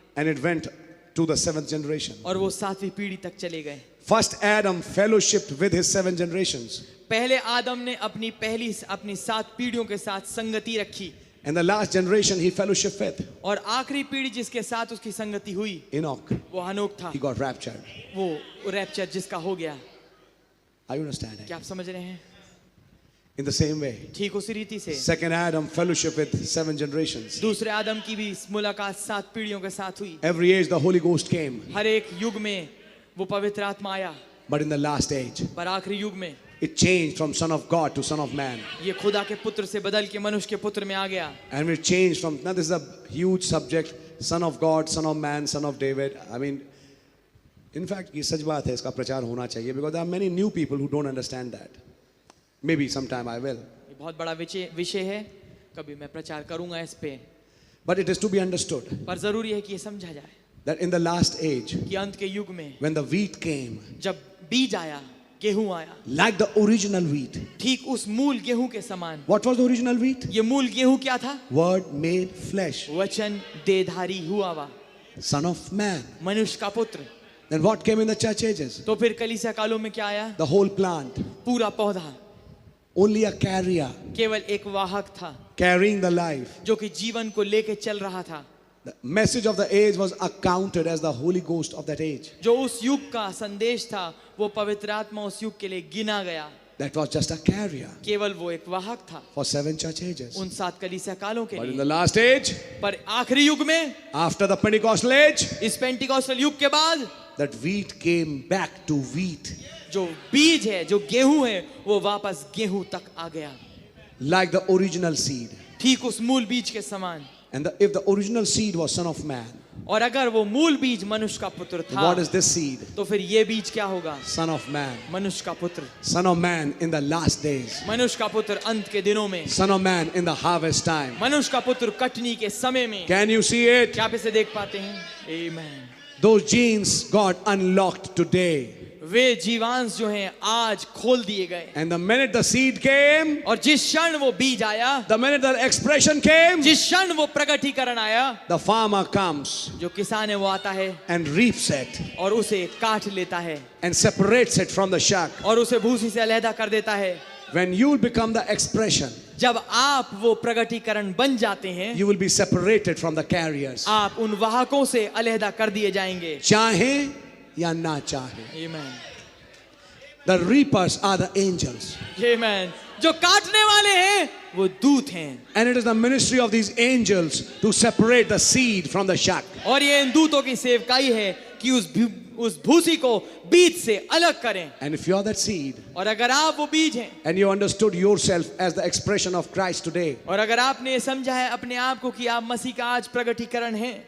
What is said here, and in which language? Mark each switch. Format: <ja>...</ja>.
<en>And it went to the 7th generation.</en> <hi>और वो 7वीं पीढ़ी तक चले गए.</hi> <en>First Adam fellowshipped with his 7 generations.</en> <hi>पहले आदम ने अपनी 7 पीढ़ियों के साथ संगति रखी.</hi> <en>And the last generation he fellowship with,</en> <hi>और आखिरी पीढ़ी जिसके साथ उसकी संगति हुई,</hi> <en>Enoch,</en> <hi>वो हनोक था.</hi> <en>he got raptured.</en> <hi>वो रैप्चर जिसका हो गया.</hi> <en>Are you understanding?</en> <hi>क्या आप समझ रहे हैं?</hi> <en>In the same way,</en> <hi>ठीक उसी रीति से</hi> <en>second Adam fellowship with 7 generations.</en> <hi>दूसरे आदम की भी मुलाकात 7 पीढ़ियों के साथ हुई।</hi> <en>Every age the Holy Ghost came,</en> <hi>हर एक युग में वो पवित्र आत्मा आया,</hi> <en>but in the last age,</en> <hi>पर आखिरी युग में</hi> <en>it changed from Son of God to Son of Man.</en> <hi>ये खुदा के पुत्र से बदल के मनुष्य के पुत्र में आ गया।</hi> <en>And it changed from, now this is a huge subject, Son of God, Son of Man, Son of David. I mean, in fact,</en> <hi>ये सच बात है, इसका प्रचार होना चाहिए,</hi> <en>because there are many new people who don't understand that. Maybe sometime I will.</en> <hi>ये बहुत बड़ा विषय है, कभी मैं प्रचार करूंगा इस पे,</hi> <en>But it is to be understood</en> <hi>पर जरूरी है कि ये समझा जाए</hi> <en>that in the last age,</en> <hi>कि अंत के युग में</hi> <en>when the wheat came,</en> <hi>जब बीज आया, गेहूं आया,</hi> <en>like the original wheat.</en> <hi>ठीक उस मूल गेहूं के समान।</hi> <en>What was the original wheat?</en> <hi>ये मूल गेहूं क्या था?</hi> <en>Word made flesh,</en> <hi>वचन देहधारी हुआ वा,</hi> <en>Son of Man.</en> <hi>मनुष्य का पुत्र।</hi> <en>Then what came in the church ages?</en> <hi>तो फिर कलीसिया कालों में क्या आया?</hi> <en>The whole plant,</en> <hi>पूरा पौधा,</hi> <en>only a carrier,</en> <hi>केवल एक वाहक था</hi> <en>carrying the life.</en> <hi>जो कि जीवन को लेके चल रहा था।</hi> <en>The message of the age was accounted as the Holy Ghost of that age.</en> <hi>जो उस युग का संदेश था, वो पवित्र आत्मा उस युग के लिए गिना गया।</hi> <en>That was just a carrier</en> <hi>केवल वो एक वाहक था</hi> <en>for 7 church ages.</en> <hi>उन 7 कलीसिया कालों के</hi> <en>But in</en> <hi>लिए।</hi> <en>the last age,</en> <hi>पर आखिरी युग में,</hi> <en>after the Pentecostal age,</en> <hi>इस पेंटिकॉस्टल युग के बाद,</hi> <en>that wheat came back to wheat,</en> <hi>जो बीज है, जो गेहूं है, वो वापस गेहूं तक आ गया,</hi> <en>like the original seed.</en> <hi>ठीक उस मूल बीज के समान।</hi> <en>And if the original seed was Son of Man,</en> <hi>और अगर वो मूल बीज मनुष्य का पुत्र था,</hi> <en>what is this seed?</en> <hi>तो फिर ये बीज क्या होगा?</hi> <en>Son of Man.</en> <hi>मनुष्य का पुत्र,</hi> <en>Son of Man in the last days.</en> <hi>मनुष्य का पुत्र अंत के दिनों में,</hi> <en>Son of Man in the harvest time.</en> <hi>मनुष्य का पुत्र कटनी के समय में।</hi> <en>Can you see it?</en> <hi>क्या आप इसे देख पाते हैं? Amen।</hi> <en>Those genes got unlocked today.</en> <hi>वे जीवांश जो हैं आज खोल दिए गए।</hi> <en>And the minute the seed came,</en> <hi>और जिस क्षण वो बीज आया,</hi> <en>the minute the expression came,</en> <hi>जिस क्षण वो प्रकटीकरण आया,</hi> <en>the farmer comes</en> <hi>जो किसान है वो आता है</hi> <en>and reaps it</en> <hi>और उसे काट लेता है</hi> <en>and separates it from the shuck.</en> <hi>और उसे भूसी से अलहदा कर देता है।</hi> <en>When you will become the expression,</en> <hi>जब आप वो प्रकटीकरण बन जाते हैं,</hi> <en>you will be separated from the carriers.</en> <hi>आप उन वाहकों से अलहदा कर दिए जाएंगे। चाहे या ना चाहे.</hi> <en>Amen। The reapers are the angels. Amen।</en> <hi>जो काटने वाले हैं वो दूत हैं।</hi> <en>And it is the ministry of these angels to separate the seed from the shuck.</en> <hi>और ये इन दूतों की सेवकाई है कि उस भूसी को बीज से अलग करें।</hi> <en>And if you are that seed,</en> <hi>और अगर आप वो बीज हैं,</hi> <en>and you understood yourself as the expression of Christ today,</en> <hi>और अगर आपने समझा है अपने आप को कि आप मसीह का आज प्रकटीकरण हैं,</hi>